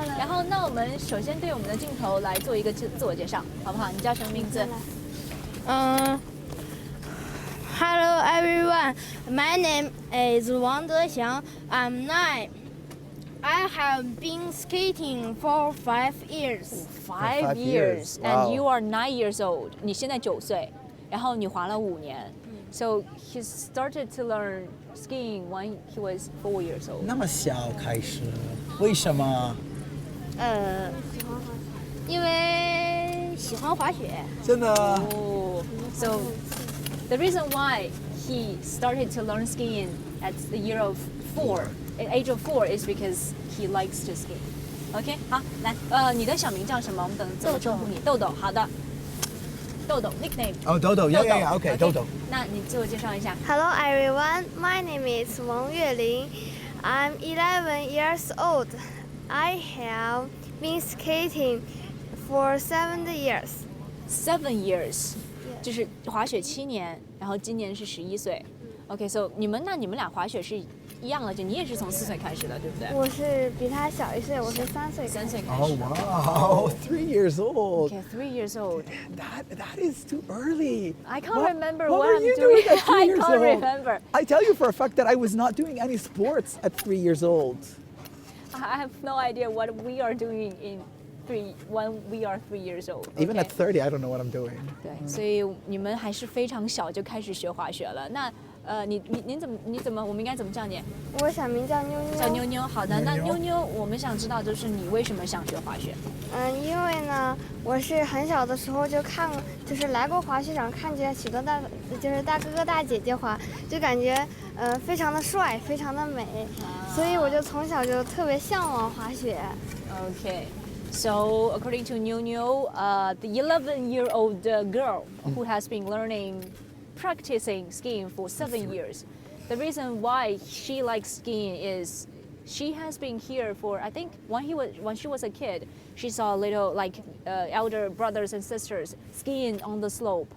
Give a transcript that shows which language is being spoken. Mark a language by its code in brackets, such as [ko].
[zh] 然后，那我们首先对我们的镜头来做一个自我介绍，好不好？你叫什么名字？ [en] Hello everyone, my name is Wang Dexiang. I'm 9. I have been skating for 5 years. 5 years, Wow. and you are 9 years old. [zh] 你现在9岁，然后你滑了5年。 [en] So he started to learn skiing when he was 4 years old. [zh] 那么小开始，为什么？因为喜欢滑雪。真的。 [en] Oh, so the reason why he started to learn skiing at the age of 4 is because he likes to ski. [zh] OK， 好，来，你的小名叫什么？我们等怎么称呼你？豆豆，好的。豆豆 nickname。 [en] Oh, Dodo. Yeah. Okay, Dodo. [zh] 那你自我介绍一下。 [en] Hello everyone, my name is 王月玲. I'm 11 years old. I have been skating for 7 years. 7 years， [zh] 就是滑雪7年，然后今年是11岁。 OK，so 你们俩滑雪是一样的，就你也是从4岁开始的，对不对？我是比他小1岁，我是3岁。 3岁开始。 [en] Oh wow, 3 years old. Okay, 3 years old. That is too early. I can't remember what what were I'm you doing. at 3 I years can't old? remember. I tell you for a fact that I was not doing any sports at 3 years old. I have no idea what we are doing when we are 3 years old. Even at Okay. 30, I don't know what I'm doing. [zh] 对，所以你们还是非常小就开始学滑雪了。那你怎么我们应该怎么叫你？我小名叫妞妞。叫妞妞。好的，那妞妞妞妞，我们想知道就是你为什么想学滑雪？因为呢，我是很小的时候就是来过滑雪场，看见许多大哥哥大姐姐滑，就感觉非常的帅，非常的美，所以我就从小就特别向往滑雪。 [en] Okay. So according to Niu Niu, the 11-year-old girl who has been practicing skiing for 7 years, the reason why she likes skiing is she has been here for, I think, when she was a kid, she saw little elder brothers and sisters skiing on the slope,